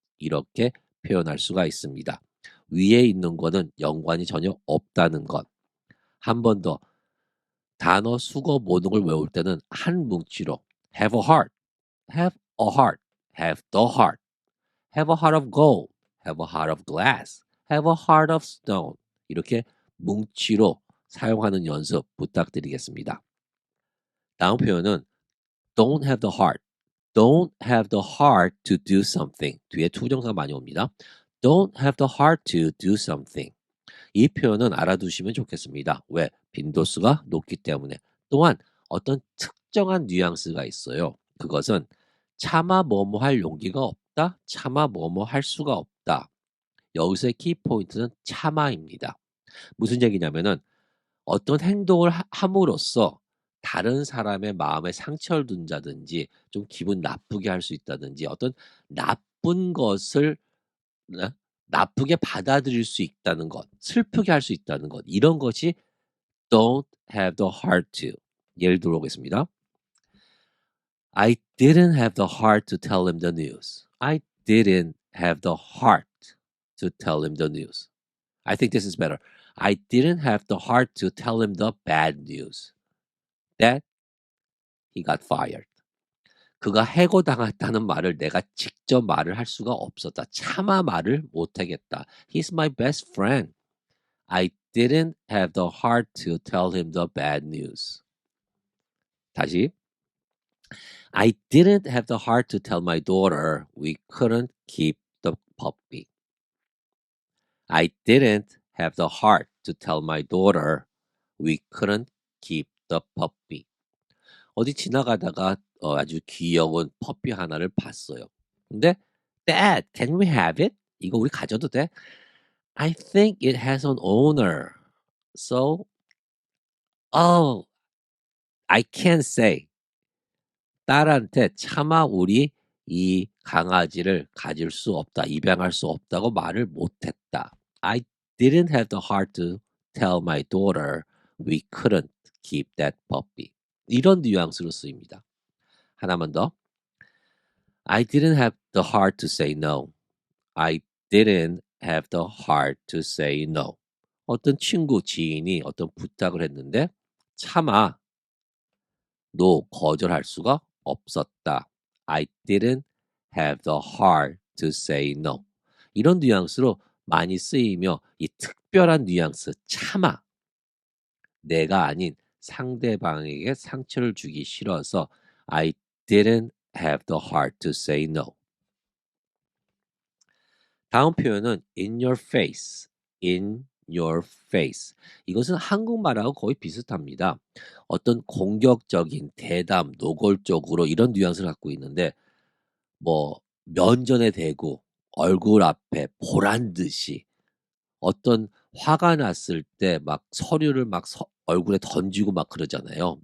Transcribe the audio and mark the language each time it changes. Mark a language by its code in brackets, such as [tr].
[ko] 이렇게 표현할 수가 있습니다. 위에 있는 거는 연관이 전혀 없다는 것. 한 번 더 단어 수거 모든 외울 때는 한 뭉치로 [en] have a heart, have a heart, have the heart, have a heart of gold, have a heart of glass, have a heart of stone. [ko] 이렇게 뭉치로 사용하는 연습 부탁드리겠습니다. 다음 표현은 [en] don't have the heart. don't have the heart to do something. [ko] 뒤에 투정사가 많이 옵니다. [en] don't have the heart to do something. [ko] 이 표현은 알아두시면 좋겠습니다. 왜? 빈도수가 높기 때문에. 또한 어떤 특정한 뉘앙스가 있어요. 그것은 차마 뭐뭐 할 용기가 없다. 차마 뭐뭐 할 수가 없다. 여기서의 키포인트는 차마입니다. 무슨 얘기냐면은 어떤 행동을 함으로써 다른 사람의 마음에 상처를 준다든지 좀 기분 나쁘게 할 수 있다든지 어떤 나쁜 것을 네? 나쁘게 받아들일 수 있다는 것, 슬프게 할 수 있다는 것, 이런 것이 don't have the heart to. 예를 들어보겠습니다. [en] I didn't have the heart to tell him the news. I didn't have the heart to tell him the news. I think this is better. I didn't have the heart to tell him the bad news. That he got fired. [ko] 그가 해고당했다는 말을 내가 직접 말을 할 수가 없었다. 차마 말을 못하겠다. [en] He's my best friend. I didn't have the heart to tell him the bad news. [ko] 다시. [en] I didn't have the heart to tell my daughter we couldn't keep the puppy. I didn't have the heart to tell my daughter we couldn't keep the puppy. [ko] 어디 지나가다가 아주 귀여운 퍼피 하나를 봤어요. [en] 근데 Dad, can we have it? [ko] 이거 우리 가져도 돼? [en] I think it has an owner. So, oh, I can't say. [ko] 딸한테 차마 우리 이 강아지를 가질 수 없다, 입양할 수 없다고 말을 못했다. [en] I didn't have the heart to tell my daughter we couldn't keep that puppy. [ko] 이런 뉘앙스로 쓰입니다. 하나만 더. [en] I didn't have the heart to say no. I didn't have the heart to say no. [ko] 어떤 친구, 지인이 어떤 부탁을 했는데 차마 no 거절할 수가 없었다. [en] I didn't have the heart to say no. [ko] 이런 뉘앙스로 많이 쓰이며 이 특별한 뉘앙스 차마 내가 아닌 상대방에게 상처를 주기 싫어서 [en] I didn't have the heart to say no. [ko] 다음 표현은 [en] in your face, in your face. [ko] 이것은 한국말하고 거의 비슷합니다. 어떤 공격적인 대담, 노골적으로 이런 뉘앙스를 갖고 있는데 뭐 면전에 대고 얼굴 앞에 보란 듯이 어떤 화가 났을 때 막 서류를 막 얼굴에 던지고 막 그러잖아요.